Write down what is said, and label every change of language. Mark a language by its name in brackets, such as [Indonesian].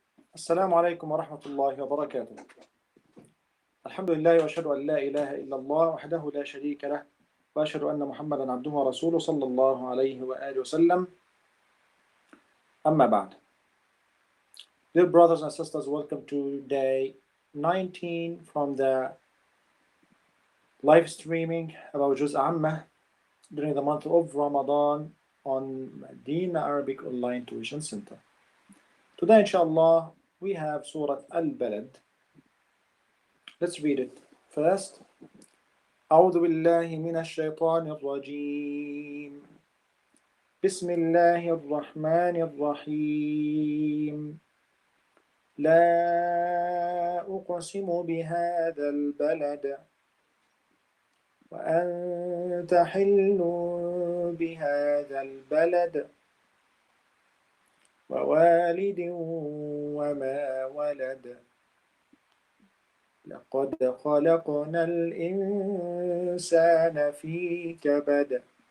[Arabic] السلام عليكم ورحمة الله وبركاته. الحمد لله وأشهد أن لا إله إلا الله وحده لا شريك له وأشهد أن محمدا عبده ورسوله صلى الله عليه وآله وسلم. أما بعد. [English] Dear brothers and sisters, welcome to day 19 from the live streaming about Juz Amma during the month of Ramadan on Madinah Arabic Online Tuition Center. Today, inshallah, we have Surah Al-Balad. Let's read it first. [Arabic] أعوذ بالله من الشيطان الرجيم. بسم الله الرحمن الرحيم. لا أقسم بهذا البلد وأنت حل بهذا البلد ووالد وما ولد لقد خلقنا الإنسان في كبد